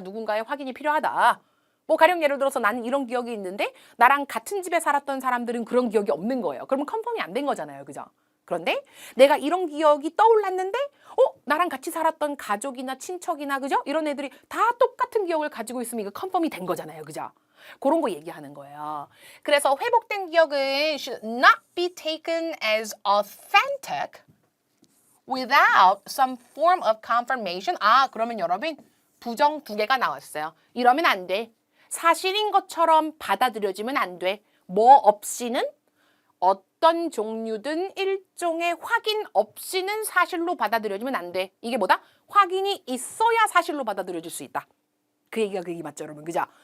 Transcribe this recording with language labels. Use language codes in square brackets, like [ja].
[ko] 누군가의 확인이 필요하다. 뭐 가령 예를 들어서 나는 이런 기억이 있는데 나랑 같은 집에 살았던 사람들은 그런 기억이 없는 거예요. 그러면 컨펌이 안 된 거잖아요. 그죠? 그런데 내가 이런 기억이 떠올랐는데 나랑 같이 살았던 가족이나 친척이나 그죠? 이런 애들이 다 똑같은 기억을 가지고 있으면 이거 컨펌이 된 거잖아요. 그죠? 그런 거 얘기하는 거예요. 그래서 회복된 기억은 [en] should not be taken as authentic without some form of confirmation. [ko] 그러면 여러분 부정 2개가 나왔어요. 이러면 안 돼. 사실인 것처럼 받아들여지면 안 돼. 뭐 없이는 어떤 종류든 일종의 확인 없이는 사실로 받아들여지면 안 돼. 이게 뭐다? 확인이 있어야 사실로 받아들여질 수 있다. 그 얘기가 그 얘기 맞죠, 여러분? 그죠?